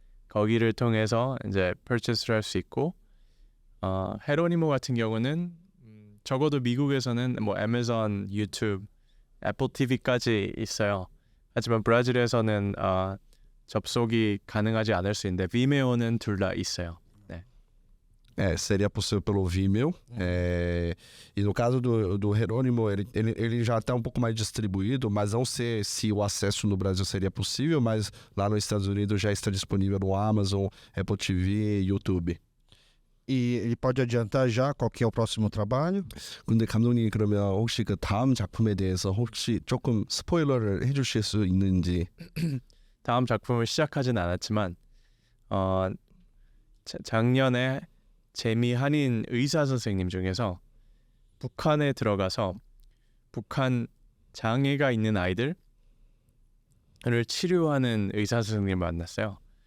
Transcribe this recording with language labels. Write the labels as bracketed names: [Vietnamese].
[Korean] 거기를 통해서 이제 purchase를 할 수 있고 헤로니모 같은 경우는 적어도 미국에서는 뭐 애마존, 유튜브, 애플 TV까지 있어요. 하지만 브라질에서는 접속이 가능하지 않을 수 있는데 비메오는 둘 다 있어요. [Portuguese] Seria possível pelo Vimeo. E no caso do Jerônimo, ele já está um pouco mais distribuído, mas não sei se o acesso no Brasil seria possível, mas lá nos Estados Unidos já está disponível no Amazon, Apple TV, YouTube. E ele pode adiantar já qual que é o próximo trabalho? [Korean] 근데 감독님 그러면 혹시 그 다음 작품에 대해서 혹시 조금 스포일러를 해주실 수 있는지? 다음 작품을 시작하진 않았지만 작년에 재미 한인 의사 선생님 중에서 북한에 들어가서 북한 장애가 있는 아이들을 치료하는 의사 선생님을 만났어요.